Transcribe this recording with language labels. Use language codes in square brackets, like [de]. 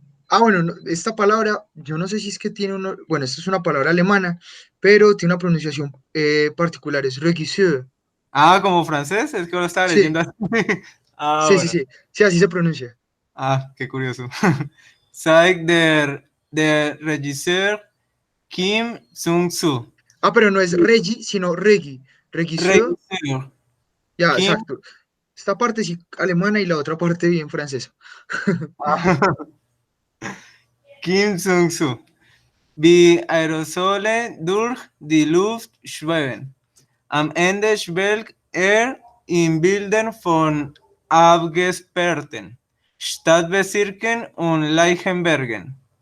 [es] Ah, bueno, esta palabra, yo no sé si es que tiene uno, bueno, esta es una palabra alemana, pero tiene una pronunciación particular, es Regisseur. Ah, como francés, es que lo estaba Sí, leyendo así. Ah, sí, sí, bueno. sí, sí, así se pronuncia. Ah, qué curioso. [de] Zeigt der Regisseur Kim Sung-soo. [es] Ah, pero no es Regi, sino Regi. [de] Regisseur, Regisseur [es] ya, Kim. exacto. Esta parte sí alemana y la otra parte bien francesa. [de] Kim Sung-soo. Wie Aerosole durch die Luft schweben. Am Ende schwelgt in Bildern von abgesperrten Stadtbezirken und Leichenbergen.